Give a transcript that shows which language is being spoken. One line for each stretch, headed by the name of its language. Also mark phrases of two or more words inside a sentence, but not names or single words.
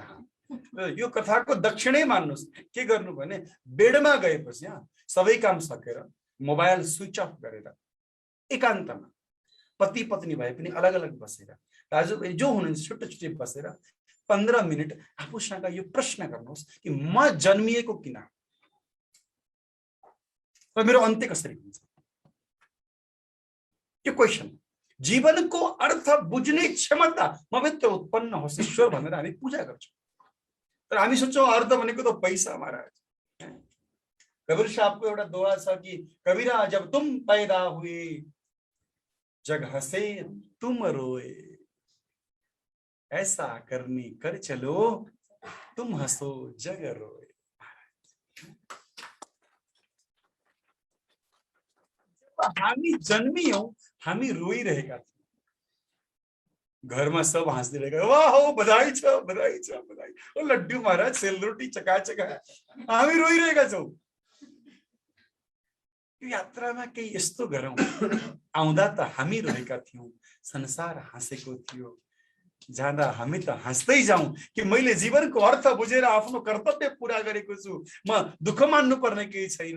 Nepali: यो कथाको दक्षिणै मान्नुहोस्। के गर्नु भने बेडमा गएपछि सबै काम सकेर मोबाइल
English: switch off
Nepali: गरेर एकान्तमा पति पत्नी भए पनि अलग अलग बसेर, दाजुभाइ जो हुनुहुन्छ छुट्टै छुट्टै बसेर 15 मिनट आफूसँग यो प्रश्न गर्नुहोस् कि म जन्मिएको किन र मेरो अन्त्य कसरी हुन्छ। यो क्वेसन। जीवनको अर्थ बुझ्ने क्षमता मभित्र उत्पन्न होस् ईश्वर भनेर हामी पूजा गर्छौँ। तर हामी सोच्छौँ अर्थ भनेको त पैसा। महाराज कबीर साहबको एउटा दोहा छ कि
Hindi: कबीरा जब तुम पैदा हुए जग हंसे तुम रोए, ऐसा करनी कर चलो तुम हंसो जग रोए।
Nepali: हामी जन्मियौं, हामी रोइरहेका थियौँ। घरमा सब हाँस्दै रहेका, वाह हो बधाई छ बधाई छ बधाई, ओ लड्डू महाराज सेलरोटी चकाचक, हामी रोइरहेका छौँ। यो यात्रामा केही यस्तो गरौँ, आउँदा त हामी रोएका थियौँ, संसार हाँसेको थियो, जाँदा हामी त हाँस्दै जाउँ कि मैले जीवनको अर्थ बुझेर आफ्नो कर्तव्य पूरा गरेको छु, म दुःख मान्नु पर्ने केही छैन।